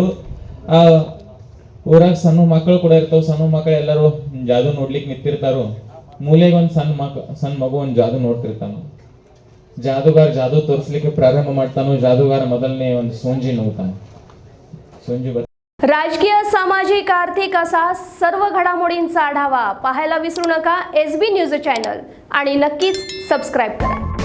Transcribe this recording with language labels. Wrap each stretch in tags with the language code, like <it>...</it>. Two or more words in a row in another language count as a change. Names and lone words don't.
<kn>ಆ ಊರಾಗ ಸಣ್ಣ ಮಕ್ಕಳು ಕೂಡ ಇರ್ತಾವ. ಸಣ್ಣ ಮಕ್ಕಳು ಎಲ್ಲರೂ ಜಾದೂ ನೋಡ್ಲಿಕ್ಕೆ ನಿಂತಿರ್ತಾರು. ಮೂಲೆಗೆ ಒಂದು ಸಣ್ಣ ಮಗು ಒಂದು ಜಾದೂ ನೋಡ್ತಿರ್ತಾನು. ಜಾದೂಗಾರ ಜಾದೂ ತೋರಿಸ್ಲಿಕ್ಕೆ ಪ್ರಾರಂಭ ಮಾಡ್ತಾನೋ, ಜಾದೂಗಾರ ಮೊದಲನೇ ಒಂದು ಸೋಂಜಿ ನೋಡ್ತಾನೆ. ಸೋಂಜಿ</kn> <mr>राजकीय, सामाजिक, आर्थिक असा सर्व घडामोडींचा आढावा पाहायला विसरू नका SB न्यूज चॅनल आणि नक्कीच सबस्क्राईब करा.</mr>